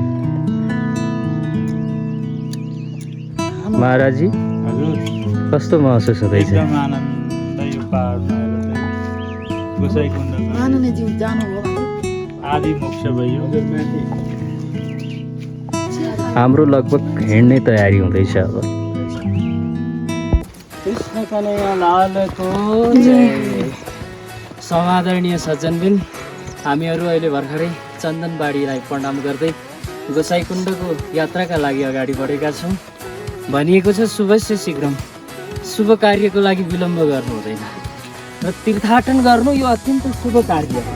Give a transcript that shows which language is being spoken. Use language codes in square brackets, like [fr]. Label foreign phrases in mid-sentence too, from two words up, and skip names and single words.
[ne] महाराजी हजुर, कस्तो महसुस हुँदैछ? एकदम आनन्द यो पाहाडमा आएर चाहिँ गोसाइकुण्डको आनन्दजी जानुभयो आदि मोक्ष भयो। हाम्रो लगभग हिँड्ने तयारी हुँदैछ अब। कृष्ण कन्हैया लालको जय। समादरणीय सज्जनबिन, हामीहरू अहिले भर्खरै चन्दनबाडीलाई प्रणाम गर्दै गोसाइकुण्डको यात्राका लागि अगाडि बढेका छौँ। भनिएको छ [sa] शुभस्य शीघ्रम, [ne] शुभ कार्यको लागि विलम्ब गर्नु हुँदैन र तीर्थाटन गर्नु यो अत्यन्त शुभ कार्य हो।